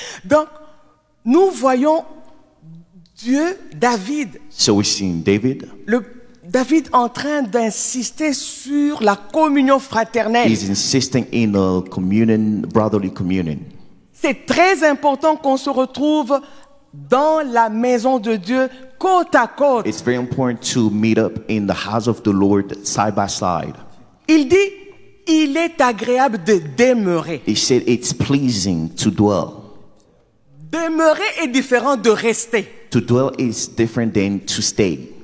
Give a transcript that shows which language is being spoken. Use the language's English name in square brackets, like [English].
[French] Donc, nous voyons Dieu, David, [English] So we've seen David. [French] David en train d'insister sur la communion fraternelle. [English] He's insisting in a communion, brotherly communion. [French] C'est très important qu'on se retrouve dans la maison de Dieu côte à côte. [English] It's very important to meet up in the house of the Lord side by side. [French] Il dit, il est agréable de demeurer. [English] He said it's pleasing to dwell. [French] Demeurer est différent de rester. [English] To dwell is different than to stay.